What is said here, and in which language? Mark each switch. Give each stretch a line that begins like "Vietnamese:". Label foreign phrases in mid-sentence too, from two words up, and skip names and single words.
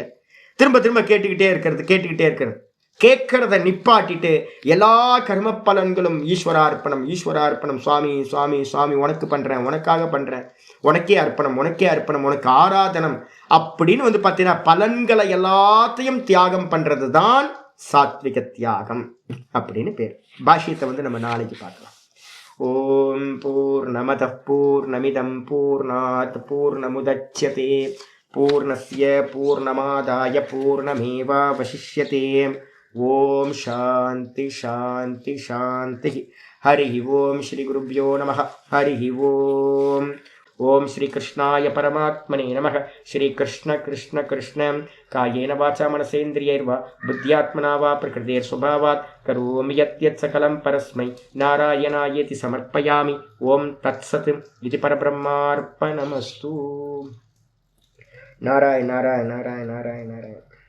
Tamil: திரும்ப திரும்ப கேட்டுக்கிட்டே இருக்கிறது. கேட்கறத நிப்பாட்டிட்டு எல்லா கர்ம பலன்களும் ஈஸ்வரார்ப்பணம், சுவாமி சுவாமி சுவாமி உனக்கு பண்ணுறேன், உனக்காக பண்ணுறேன், உனக்கே அர்ப்பணம், உனக்கு ஆராதனம் அப்படின்னு வந்து பார்த்தீங்கன்னா பலன்களை எல்லாத்தையும் தியாகம் பண்ணுறது தான் சாத்விக தியாகம் அப்படின்னு பேர். பாஷ்யத்தை வந்து நம்ம நாளைக்கு பார்க்கலாம்.
Sanskrit: ओम् पूर्णमदः पूर्णमिदं पूर्णात् पूर्णमुदच्यते पूर्णस्य पूर्णमादाय पूर्णमेवावशिष्यते. ओम् शान्तिः शान्तिः शान्तिः. हरि ओम् श्री गुरुभ्यो नमः हरि ओम्. ओम् श्री कृष्णाय परमात्मने नमः. श्री कृष्ण कृष्ण कृष्ण कायेन वाचा मनसेन्द्रियैर्वा बुद्ध्यात्मना वा प्रकृतेः स्वभावात् करोमि यद्यत् सकलं परस्मै नारायणायेति समर्पयामि. ओम् तत्सत् इदं परब्रह्मार्पणमस्तु. நாராயண நாராயண நாராயண நாராயண நாராயண.